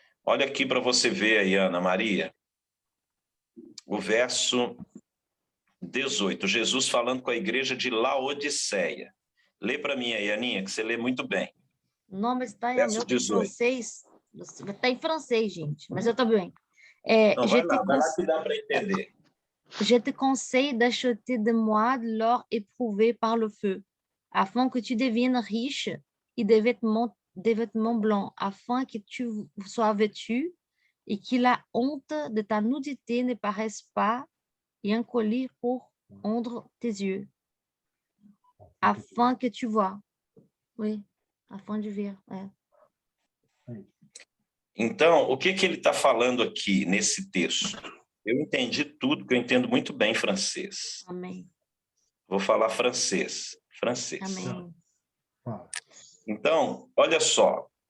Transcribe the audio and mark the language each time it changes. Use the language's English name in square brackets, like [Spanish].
[Portuguese] Olha aqui para você ver aí, Ana Maria, o verso 18, Jesus falando com a igreja de Laodiceia. Lê para mim aí, Aninha, que você lê muito bem. Não, mas está Verso 18. francês. Está em francês, gente, mas eu estou bem. Não, vai lá que dá para entender. [French] Je te conseille d'acheter de moi de l'or éprouvé par le feu, afin que tu deviennes riche, et des vêtements blancs, afin que tu sois vêtu, et que la honte de ta nudité ne paraisse pas, et un collier pour onder tes yeux, afin que tu vois. Oui, afin de ver. [Portuguese] Então, o que ele está falando aqui nesse texto? Eu entendi tudo, que eu entendo muito bem francês. Amém. Vou falar francês. Amém. Então, olha só.